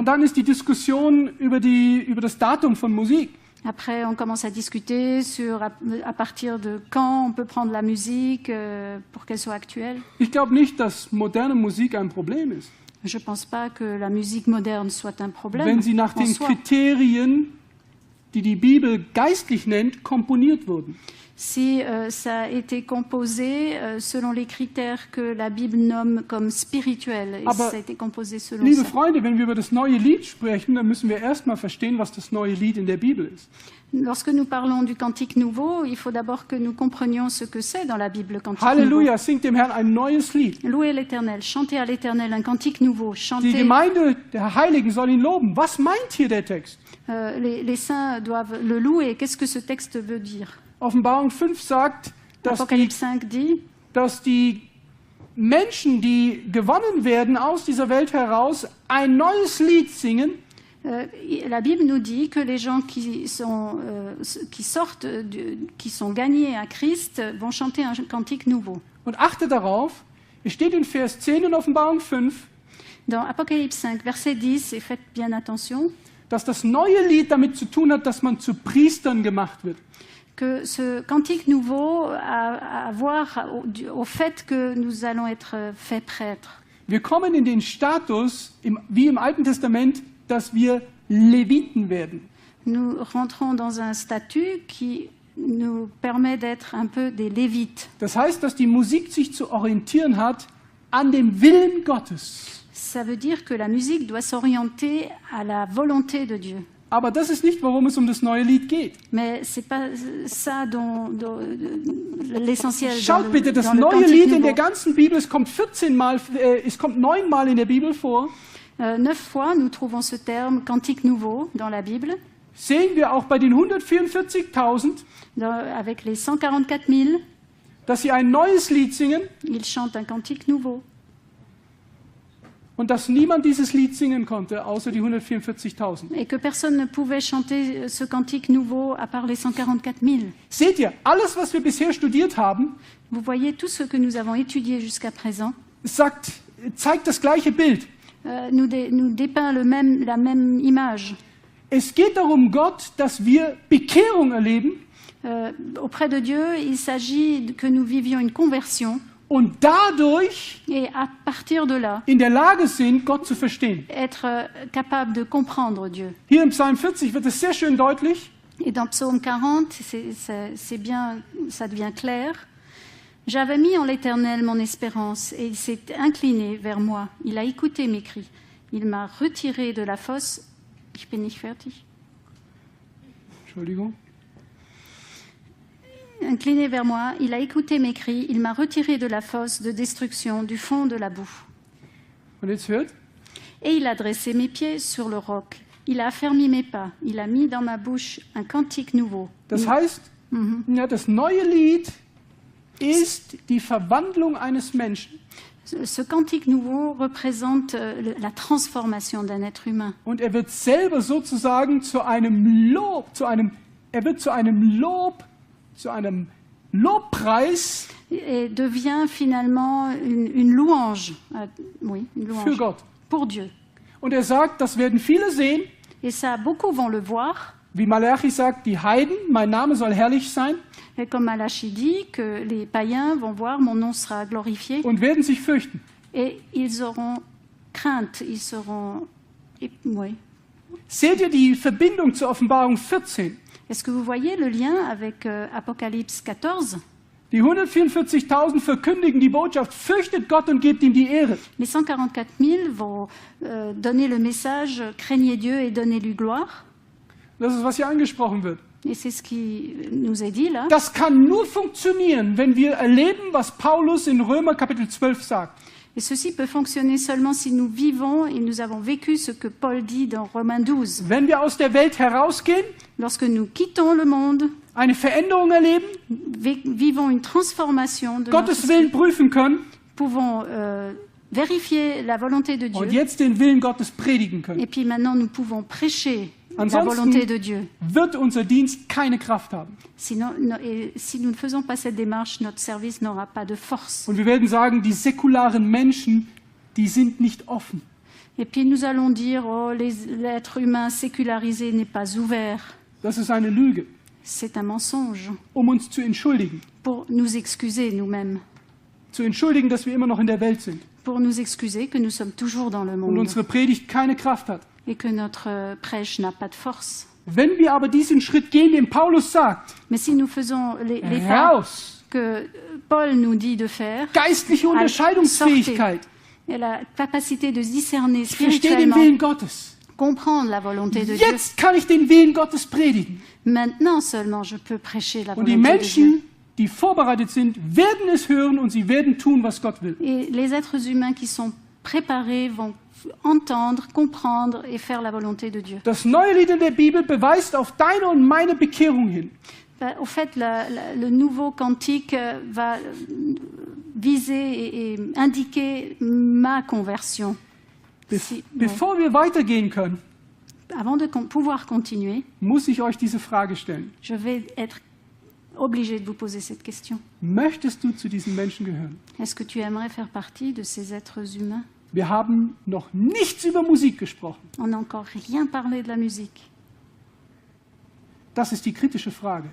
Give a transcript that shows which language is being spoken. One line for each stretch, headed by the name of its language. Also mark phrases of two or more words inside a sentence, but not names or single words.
German: Und dann ist die Diskussion über das Datum von Musik.
French: Après, on commence à discuter sur à partir de quand on peut prendre la musique pour qu'elle soit actuelle.
German: Ich glaube nicht, dass moderne Musik ein Problem ist.
French: Je ne pense pas que la musique moderne soit un problème.
German: Wenn sie nach
French: en
German: den
French: soi.
German: Kriterien, die die Bibel geistlich nennt, komponiert wurden.
French: Si ça a été composé selon les critères que la Bible nomme comme spirituels, et
German: Aber,
French: ça a été composé selon
German: Liebe
French: ça.
German: Freunde, wenn wir über das neue Lied sprechen, dann müssen wir erstmal verstehen, was das neue Lied in der Bibel ist.
French: Lorsque nous parlons du cantique nouveau, il faut d'abord que nous comprenions ce que c'est dans la Bible, le cantique
German: Halleluja, singt dem Herrn ein neues Lied.
French: nouveau. Louez l'Éternel, chantez à l'Éternel un cantique nouveau,
German: Die
French: chantez.
German: Gemeinde der Heiligen soll ihn loben. Was meint hier der Text?
French: Les saints doivent le louer. Qu'est-ce que ce texte veut dire?
German: Offenbarung 5 sagt,
French: Apocalypse 5 dit
German: dass die Menschen, die gewonnen werden aus dieser Welt heraus, ein neues Lied singen.
French: La Bible nous dit que les gens qui sont gagnés à Christ vont chanter un cantique nouveau.
German: Und achte darauf, es steht in Vers 10 in Offenbarung 5,
French: Dans Apocalypse 5, verset 10, et faites bien attention,
German: dass das neue Lied damit zu tun hat, dass man zu Priestern gemacht wird.
French: que ce cantique nouveau a à voir au fait que nous allons être faits prêtres.
German: Wir kommen in den Status, wie im Alten Testament, dass wir Leviten werden.
French: Nous rentrons dans un statut qui nous permet d'être un peu des Lévites.
German: Das heißt, dass die Musik sich zu orientieren hat an dem Willen Gottes.
French: Ça veut dire que la musique doit s'orienter à la volonté de Dieu.
German: Aber das ist nicht, worum es um das neue Lied geht.
French: Mais c'est pas ça dont l'essentiel
German: Schaut
French: dans
German: bitte,
French: le,
German: das
French: dans le
German: neue
French: cantique
German: Lied in der
French: nouveau.
German: ganzen Bibel, es kommt 9 Mal in der Bibel vor.
French: 9 fois, nous trouvons ce terme cantique nouveau dans la Bible,
German: Sehen wir auch bei den 144.000,
French: avec les 144 000,
German: dass sie ein neues Lied singen
French: ils chantent un cantique nouveau.
German: und dass niemand dieses Lied singen konnte, außer die 144.000.
French: Et que personne ne pouvait chanter ce cantique nouveau à part les 144 000.
German: Seht ihr, alles, was wir bisher studiert haben,
French: Vous voyez, tout ce que nous avons étudié jusqu'à présent
German: zeigt das gleiche Bild.
French: nous dépeint la même image.
German: Es geht darum, Gott, dass wir Bekehrung erleben
French: Auprès de Dieu, il s'agit que nous vivions une conversion
German: und dadurch
French: et à partir de là,
German: in der Lage sind, Gott zu verstehen.
French: être capable de comprendre Dieu.
German: Hier im Psalm 40 wird es sehr schön deutlich.
French: Et dans Psaume 40, c'est bien, ça devient clair. J'avais mis en l'Éternel mon espérance et il s'est incliné vers moi. Il a écouté mes cris. Il m'a retiré de la fosse.
German: Ich bin nicht fertig. Entschuldigung.
French: Incliné vers moi, il a écouté mes cris. Il m'a retiré de la fosse de destruction, du fond de la boue.
German: Und jetzt hört,
French: Et il a dressé mes pieds sur le roc. Il a affermi mes pas. Il a mis dans ma bouche un cantique nouveau.
German: das heißt, ja, das neue Lied ist die Verwandlung eines Menschen.
French: Ce cantique nouveau représente la transformation d'un être humain.
German: Und er wird selber sozusagen zu einem Lobpreis
French: Et devient finalement une louange, oui, une
German: für
French: louange
German: Gott.
French: pour Dieu.
German: Und er sagt, das werden viele sehen,
French: Et ça, beaucoup vont le voir.
German: wie Malachi sagt, die Heiden, mein Name soll herrlich sein,
French: Et comme Malachi dit, que les païens vont voir, mon nom sera glorifié.
German: und werden sich fürchten.
French: Et ils auront crainte, ils seront... Oui.
German: Seht ihr die Verbindung zur Offenbarung 14?
French: Est-ce que vous voyez le lien avec Apocalypse 14 ?
German: Die 144.000 verkündigen die Botschaft, fürchtet Gott und gebt ihm die Ehre.
French: Les 144 000 vont donner le message « Craignez Dieu et donnez-lui gloire ».
German: Das ist, was hier angesprochen wird.
French: Et c'est ce qui nous est dit là.
German: Das kann nur funktionieren, wenn wir erleben, was Paulus in Römer Kapitel 12 sagt.
French: Et ceci peut fonctionner seulement si nous vivons et nous avons vécu ce que Paul dit dans Romains 12.
German: Wenn wir aus der Welt herausgehen,
French: Lorsque nous quittons le monde,
German: eine Veränderung erleben,
French: vivons une transformation de notre
German: Gottes
French: esprit,
German: Willen prüfen können
French: pouvons vérifier la volonté de
German: und
French: Dieu.
German: jetzt den Willen Gottes predigen können,
French: Et puis maintenant, nous pouvons prêcher la
German: Ansonsten-
French: volonté de Dieu.
German: wird unser Dienst keine Kraft haben.
French: Sinon, et si nous ne faisons pas cette démarche, notre service n'aura pas de force.
German: Und wir werden sagen, die säkularen Menschen, die sind nicht offen.
French: Et puis nous allons dire, oh, l'être humain sécularisé n'est pas ouvert.
German: Das ist eine Lüge,
French: C'est un mensonge
German: uns zu entschuldigen.
French: pour nous excuser nous-mêmes,
German: Zu entschuldigen, dass wir immer noch in der Welt sind
French: pour nous excuser que nous sommes toujours dans le
German: und
French: monde
German: unsere Predigt keine Kraft hat.
French: et que notre prêche n'a pas de force.
German: Wenn wir aber diesen Schritt gehen, den Paulus sagt,
French: Mais si nous faisons les pas
German: raus,
French: que Paul nous dit de faire,
German: geistliche Unterscheidungsfähigkeit,
French: et la capacité de discerner
German: ich verstehe den
French: spirituellement,
German: Willen Gottes.
French: comprendre la volonté de Dieu,
German: Jetzt kann ich den Willen Gottes predigen.
French: maintenant seulement je peux prêcher la
German: Und die
French: volonté de Dieu.
German: Menschen, die vorbereitet sind, werden es hören und sie werden tun, was Gott will.
French: Et les êtres humains qui sont préparés vont entendre, comprendre et faire la volonté de Dieu.
German: Das neue Lied in der Bibel beweist auf deine und meine Bekehrung hin.
French: Au fait, le nouveau cantique va viser et indiquer ma conversion.
German: Bevor wir weitergehen können,
French: Avant de pouvoir continuer,
German: muss ich euch diese Frage stellen.
French: je vais être obligée de vous poser cette question.
German: Möchtest du zu diesen Menschen gehören?
French: Est-ce que tu aimerais faire partie de ces êtres humains?
German: Wir haben noch nichts über Musik gesprochen.
French: On n'a encore rien parlé de la musique.
German: Das ist die kritische Frage.